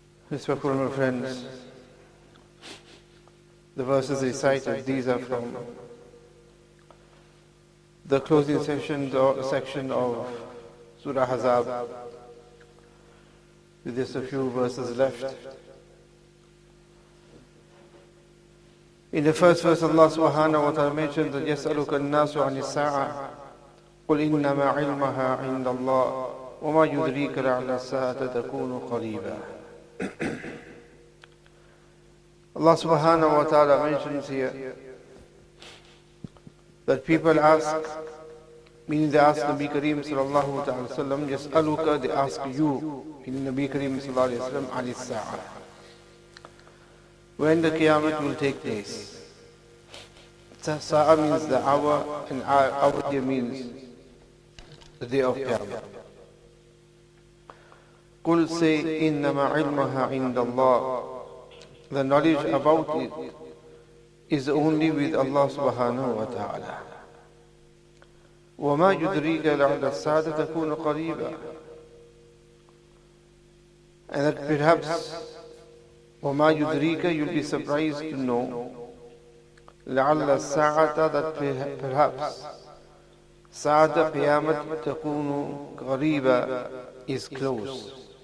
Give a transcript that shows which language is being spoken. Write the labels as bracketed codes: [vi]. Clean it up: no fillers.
[en] Respectful friends, the verses recited, these are from the closing section of Surah Ahzaab, with just a few verses left. In the first verse, Allah subhanahu wa ta'ala mentioned that [ar] يَسْأَلُكَ النَّاسُ عَنِ السَّاعَةِ قُلْ إِنَّمَا عِلْمَهَا عِنْدَ اللَّهِ وَمَا يُدْرِيكَ لَعَلَّ السَّاعَةَ تَكُونُ قَرِيبًا. [en] Allah subhanahu wa ta'ala mentions here that people ask, meaning they ask Nabi Kareem sallallahu ta'ala sallam, [ar] يَسْأَلُكَ, [en] they ask you, meaning Nabi Kareem sallallahu alayhi wa sallam, [ar] عَنِ السَّاعَةِ, [en] when the Qiyamah will take place. Sa'a means the hour, and hour here means the day of Qiyamah. Qul, say, [ar] إِنَّمَا عِلْمَهَا عِنْدَ اللَّهِ, [en] the knowledge about it is only with Allah subhanahu wa ta'ala. [ar] وَمَا يُدْرِيكَ لَعَلَّ السَّاعَةَ تَكُونُ قَرِيبًا, [en] and that perhaps [ar] وَمَا يُدْرِيكَ, [en] you'll be surprised to know [ar] لَعَلَّ السَّاعَةَ, [en] that perhaps [ar] سَاعَةَ قِيَامَةَ تَكُونُ قَرِيبًا, [en] is close.